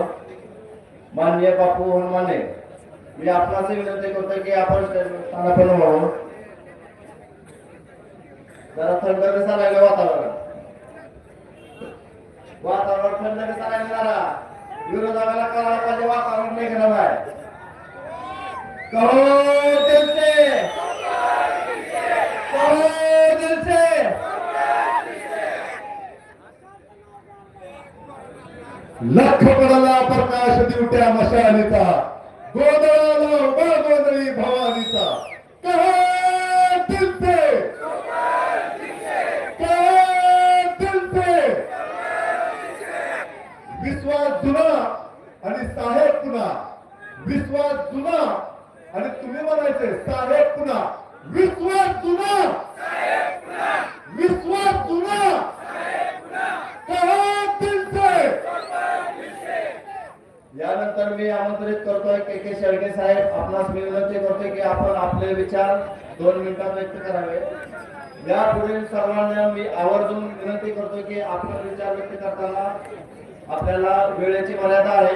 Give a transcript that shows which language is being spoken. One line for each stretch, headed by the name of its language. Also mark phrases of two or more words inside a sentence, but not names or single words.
Marathi: माननीय बापू हनुमाने, मी आपणास विनंती करतो की आपण स्टेजवर स्थानापन्न व्हावं. जरा थंड कसा लागलं वातावरण थंड कसा लागलं. जरा विरोधाला करायला पाहिजे. वातावरण नाही खराब आहे.
Hindi: कहो दिल से, कहो दिल से.
Marathi: लख पडला प्रकाश दिवट्या मशालीचा, गोंधळाला उभा गोंधळी भवानीचा.
Hindi: कहो दिल से, कहो दिल से.
Marathi: विश्वास जुना आणि साहेब पुन्हा. विश्वास जुना आणि तुम्ही म्हणायचे साहेब पुन्हा. विश्वास जुना, विश्वास जुना.
Hindi: कहो दिल से.
Marathi: यानंतर मी आमंत्रित करतोय के शेळके साहेब. आपणास मी विनंती करतोय की आपण आपले विचार 2 मिनिटात व्यक्त करावे. या पुढील सर्वांना मी आवर्जून विनंती करतो की आपले विचार व्यक्त करताना आपल्याला वेळेची मर्यादा आहे.